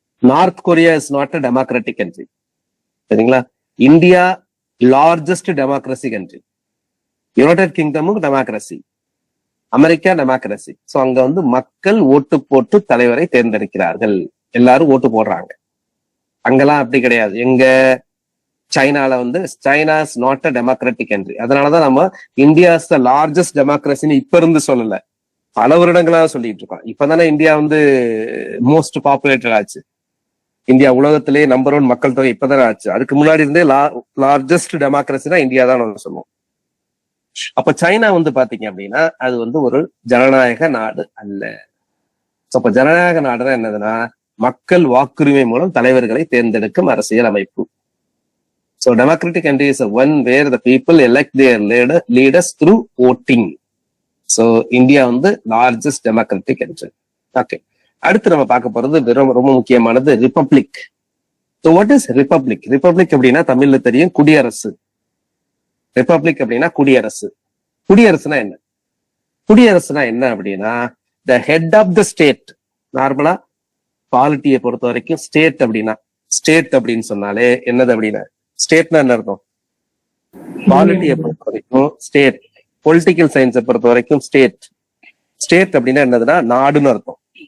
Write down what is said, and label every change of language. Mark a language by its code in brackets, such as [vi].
[en] North Korea is not a democratic country. சரிங்களா? India largest democracy country. United கிங்டமும் democracy, America democracy. [ta] So அங்க வந்து மக்கள் ஓட்டு போட்டு தலைவரை தேர்ந்தெடுக்கிறார்கள், எல்லாரும் ஓட்டு போடுறாங்க. அங்கெல்லாம் அப்படி கிடையாது. எங்க சைனால வந்து [en] China is not a democratic country. [ta] அதனாலதான் நம்ம [en] India is the largest டெமோக்ரஸின்னு [ta] இப்ப இருந்து சொல்லல, பல வருடங்களாக சொல்லிட்டு இருக்கோம். இப்பதானே இந்தியா வந்து [en] most populated [ta] ஆச்சு. இந்தியா உலகத்திலேயே நம்பர் 1 மக்கள் தொகை இப்பதானே ஆச்சு. அதுக்கு முன்னாடி இருந்தே லார்ஜஸ்ட் டெமோக்ரஸினா இந்தியா தான் சொல்லுவோம். அப்ப சைனா வந்து பாத்தீங்க அப்படின்னா அது வந்து ஒரு ஜனநாயக நாடு அல்ல. அப்ப ஜனநாயக நாடுனா என்னதுன்னா மக்கள் வாக்குரிமை மூலம் தலைவர்களை தேர்ந்தெடுக்கும் அரசியல் அமைப்பு. [en] So democratic country is one where the people elect their leaders through voting. So India வந்து largest democratic country. Okay. [ta] அடுத்து நம்ம பார்க்க போறது ரொம்ப முக்கியமானது republic. [en] So what is republic? [ta] Republic அப்படின்னா தமிழ்ல தெரியும் குடியரசு. ரிபப்ளிக் அப்படின்னா குடியரசு. குடியரசுனா என்ன? குடியரசுனா என்ன அப்படின்னா [en] the head of the state. [ta] நார்மலா பாலிட்டியை பொறுத்த வரைக்கும் ஸ்டேட் அப்படின்னு சொன்னாலே என்னது அப்படின்னா ஸ்டேட்னா என்ன அர்த்தம்? பாலிட்டியை பொறுத்த வரைக்கும் ஸ்டேட், பொலிட்டிக்கல் சயின்ஸை பொறுத்த வரைக்கும் ஸ்டேட் அப்படின்னா என்னதுன்னா நாடுன்னு அர்த்தம்.